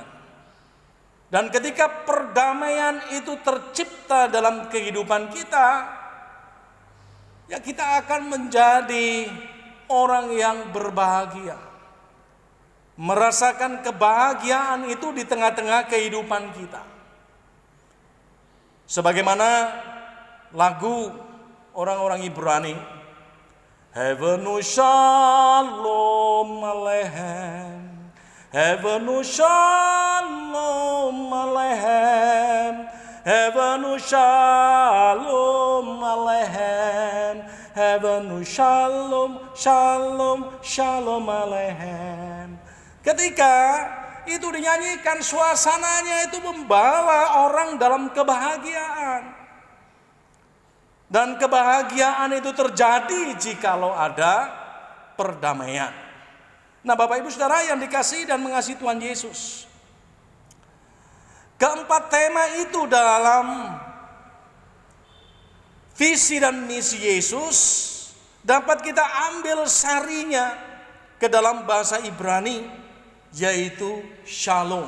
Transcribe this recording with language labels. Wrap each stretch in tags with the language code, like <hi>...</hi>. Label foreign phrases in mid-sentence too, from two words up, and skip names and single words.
<id>Dan ketika perdamaian itu tercipta dalam kehidupan kita, ya kita akan menjadi orang yang berbahagia. Merasakan kebahagiaan itu di tengah-tengah kehidupan kita. Sebagaimana lagu orang-orang Ibrani,</id> <he>הבאנו שלום עליכם, הבאנו שלום עליכם, הבאנו שלום עליכם, הבאנו שלום, שלום, שלום עליכם.</he> <id>Ketika itu dinyanyikan, suasananya itu membawa orang dalam kebahagiaan. Dan kebahagiaan itu terjadi jikalau ada perdamaian. Nah, Bapak Ibu Saudara yang dikasihi dan mengasihi Tuhan Yesus, keempat tema itu dalam visi dan misi Yesus dapat kita ambil sarinya ke dalam bahasa Ibrani, yaitu shalom.</id>